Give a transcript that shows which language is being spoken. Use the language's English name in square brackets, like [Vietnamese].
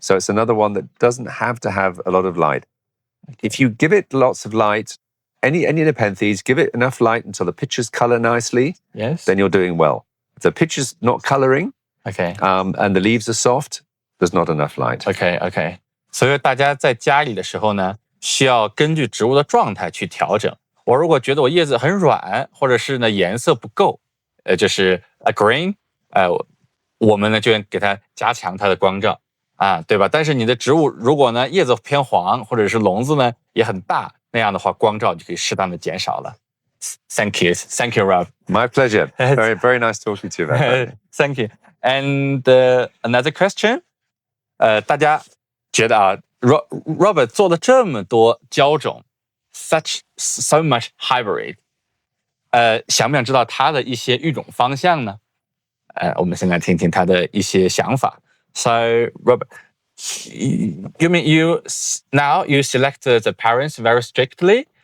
[English] So it's another one that doesn't have to have a lot of light. Okay. If you give it lots of light, any Nepenthes, give it enough light until the pitches color nicely. Yes. Then you're doing well. If the pitches not coloring, and the leaves are soft, there's not enough light. Okay. [Chinese] 所以大家在家里的时候呢，需要根据植物的状态去调整。我如果觉得我叶子很软，或者是呢颜色不够。就是 [English] a green， [Chinese] 我们呢就给它加强它的光照啊，对吧？但是你的植物如果呢叶子偏黄，或者是笼子呢也很大，那样的话光照就可以适当的减少了。 [English] Thank you, Rob. My pleasure. Very, very nice talking to you about that. Thank you. And another question， [Chinese] 大家觉得啊 ，Robert 做了这么多胶种 ， [English] so much hybrid。 [Chinese] 想不想知道他的一些育种方向呢？我们先来听听他的一些想法。 [English] So, Robert, you mean you select the parents very strictly?